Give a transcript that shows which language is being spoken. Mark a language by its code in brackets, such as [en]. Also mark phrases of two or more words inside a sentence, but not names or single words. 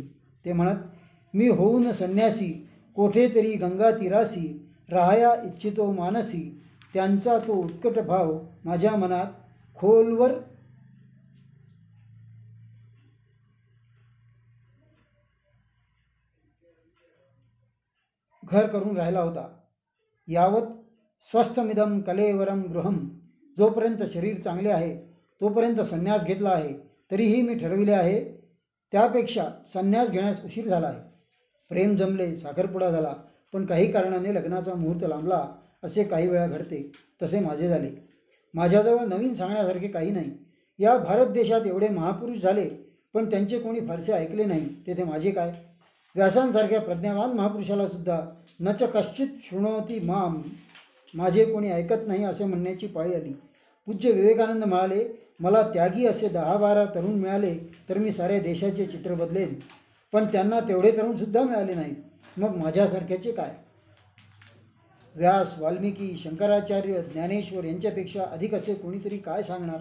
[mr] ते म्हणत, मी होऊन संन्यासी कोठेतरी गंगा तीरासी राहाया इच्छितो मानसी. त्यांचा तो उत्कट भाव माझ्या मनात खोलवर घर करून राहिला होता. [sa] यावत स्वस्थमिदम कलेवरम गृहम. [mr] जोपर्यंत शरीर चांगले आहे तोपर्यंत संन्यास घेतला आहे. तरीही मी ठरविले आहे त्यापेक्षा संन्यास घेण्यास उशीर झाला आहे. प्रेम जमले, साखरपुडा झाला, पण काही कारणाने लग्नाचा मुहूर्त लांबला, असे काही वेळा घडते. तसे माझे झाले. माझ्याजवळ नवीन सांगण्यासारखे काही नाही. या भारत देशात एवढे महापुरुष झाले, पण त्यांचे कोणी फारसे ऐकले नाही. तेथे माझे काय. व्यासांसारख्या प्रज्ञावान महापुरुषाला सुद्धा [sa] न च कश्चित शृणोती माम, [mr] माझे कोणी ऐकत नाही असे म्हणण्याची पाळी आली. पूज्य विवेकानंद म्हणाले, मला त्यागी असे 10-12 तरुण मिळाले तर मी साऱ्या देशाचे चित्र बदलेन, पण त्यांना तेवढे तरुणसुद्धा मिळाले नाहीत. मग माझ्यासारख्याचे काय. व्यास, वाल्मिकी, शंकराचार्य, ज्ञानेश्वर यांच्यापेक्षा अधिक असे कोणीतरी काय सांगणार.